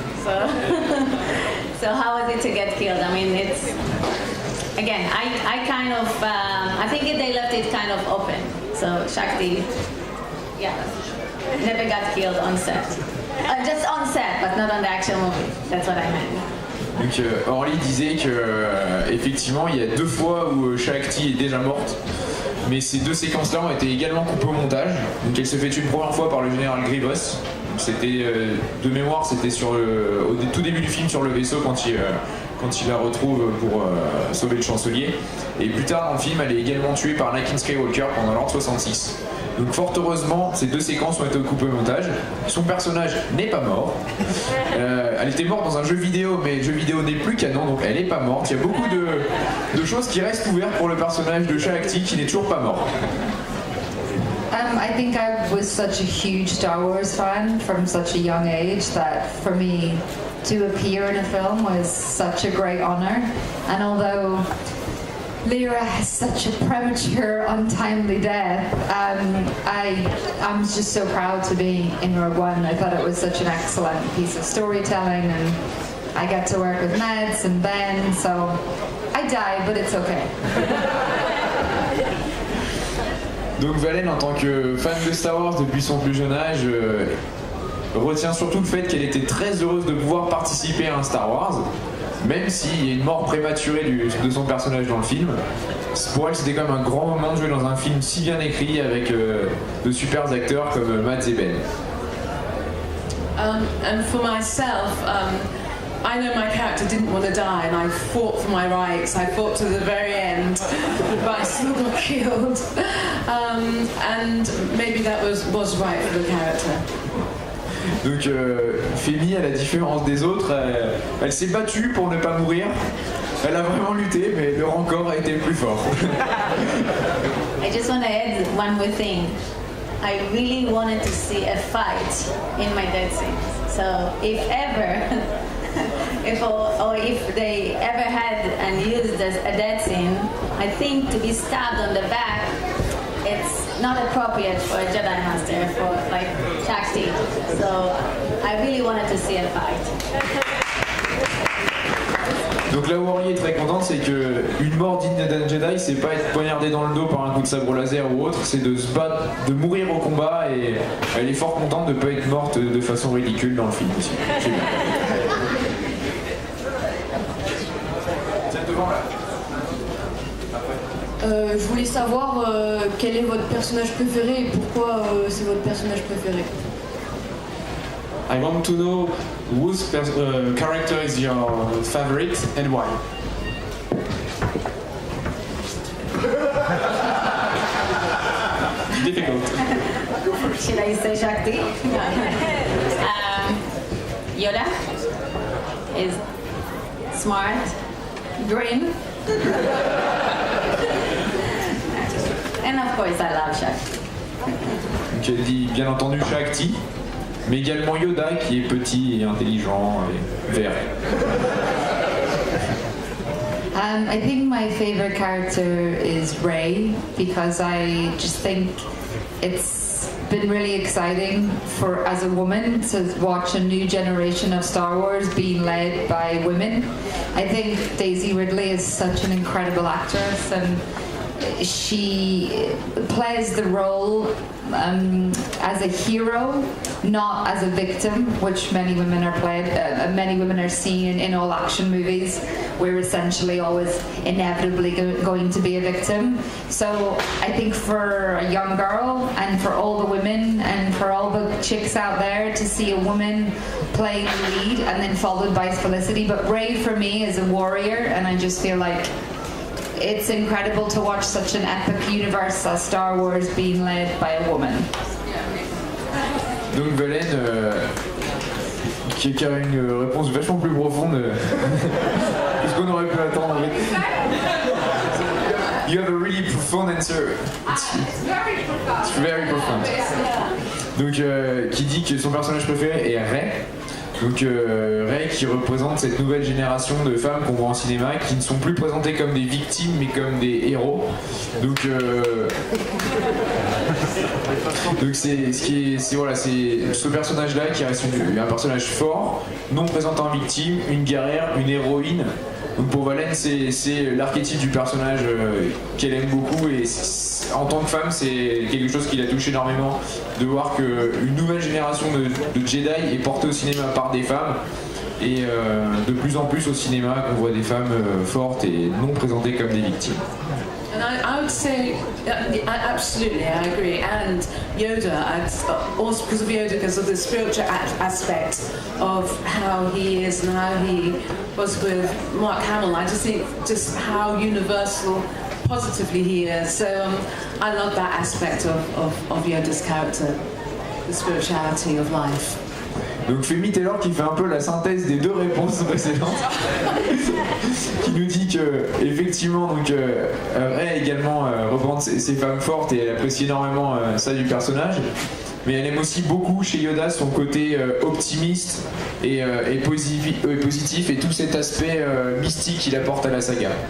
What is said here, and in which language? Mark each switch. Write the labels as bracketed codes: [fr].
[en] So how was it to get killed? I mean, it's again, I kind of I think they left it kind of open. So Shakti, yeah, never got killed on set. Just on set, but not on the actual movie. That's what I meant. [fr] Donc Orly disait que effectivement il y a 2 fois où Shakti est déjà morte, mais ces 2 séquences-là ont été également coupées au montage. Donc elle se fait une première fois par le général Grievous. C'était de mémoire, c'était au tout début du film sur le vaisseau quand il la retrouve pour sauver le chancelier. Et plus tard dans le film, elle est également tuée par Anakin Skywalker pendant l'ordre 66. Donc fort heureusement, ces 2 séquences ont été coupées au montage. Son personnage n'est pas mort. Elle était morte dans un jeu vidéo, mais le jeu vidéo n'est plus canon, donc elle n'est pas morte. Il y a beaucoup de choses qui restent ouvertes pour le personnage de Shakti qui n'est toujours pas mort. [en] I think I was such a huge Star Wars fan from such a young age that for me to appear in a film was such a great honor. And although Lyra has such a premature, untimely death, I'm just so proud to be in Rogue One. I thought it was such an excellent piece of storytelling, and I get to work with Mads and Ben, so I die, but it's okay. [fr] Donc Valen, en tant que fan de Star Wars depuis son plus jeune âge, retient surtout le fait qu'elle était très heureuse de pouvoir participer à un Star Wars, même s'il y a une mort prématurée de son personnage dans le film. Pour elle, c'était quand même un grand moment de jouer dans un film si bien écrit avec de super acteurs comme Matt et Ben. [en] And for myself, I know my character didn't want to die, and I fought for my rights. I fought to the very end, but I still got killed. And maybe that was right for the character. [fr] Donc Femi, à la différence des autres, elle s'est battue pour ne pas mourir. Elle a vraiment lutté, mais le rancor a été le plus fort. [en] I just want to add one more thing. I really wanted to see a fight in my death scenes. So if ever, if they ever had and used a death scene, I think to be stabbed on the back, it's not appropriate for a Jedi Master, for like Shakti. So I really wanted to see a fight. [fr] Donc là où Ori est très contente, c'est que une mort digne d'un Jedi, c'est pas être poignardé dans le dos par un coup de sabre laser ou autre, c'est de se battre, de mourir au combat, et elle est fort contente de pas être morte de façon ridicule dans le film aussi. Tiens, devant là. Je voulais savoir quel est votre personnage préféré et pourquoi c'est votre personnage préféré. [en] I want to know whose character is your favorite and why. Difficult. Should I say Shakti? Yoda is smart, green, and of course I love Shakti. [fr] Donc elle dit bien entendu Shakti, mais également Yoda qui est petit et intelligent et vert. [en] I think my favorite character is Rey, because I just think it's been really exciting for as a woman to watch a new generation of Star Wars being led by women. I think Daisy Ridley is such an incredible actress, and she plays the role as a hero, not as a victim, which many women are seen in all action movies. We're essentially always inevitably going to be a victim. So I think for a young girl, and for all the women, and for all the chicks out there, to see a woman playing the lead and then followed by Felicity. But Rey for me is a warrior, and I just feel like it's incredible to watch such an epic universe as Star Wars being led by a woman. [fr] Donc Valen, qui a une réponse vachement plus profonde que ce qu'on aurait pu attendre. [en] You have a really profound answer. It's very profound. [fr] Donc qui dit que son personnage préféré est Rey. Donc Rey qui représente cette nouvelle génération de femmes qu'on voit en cinéma, qui ne sont plus présentées comme des victimes mais comme des héros. Donc c'est ce personnage-là qui reste un personnage fort, non présentant victime, une guerrière, une héroïne. Donc pour Valen, c'est l'archétype du personnage qu'elle aime beaucoup, et en tant que femme, c'est quelque chose qui l'a touché énormément de voir qu'une nouvelle génération de Jedi est portée au cinéma par des femmes, et de plus en plus au cinéma qu'on voit des femmes fortes et non présentées comme des victimes. [en] And I would say, absolutely, I agree. And Yoda, also because of Yoda, because of the spiritual aspect of how he is and how he was with Mark Hamill, I just think just how universal, positively he is. So I love that aspect of Yoda's character, the spirituality of life. [fr] Donc Femi Taylor qui fait un peu la synthèse des deux réponses précédentes, qui nous dit que effectivement donc Rey également reprend ses femmes fortes et elle apprécie énormément ça du personnage, mais elle aime aussi beaucoup chez Yoda son côté optimiste et positif, et tout cet aspect mystique qu'il apporte à la saga.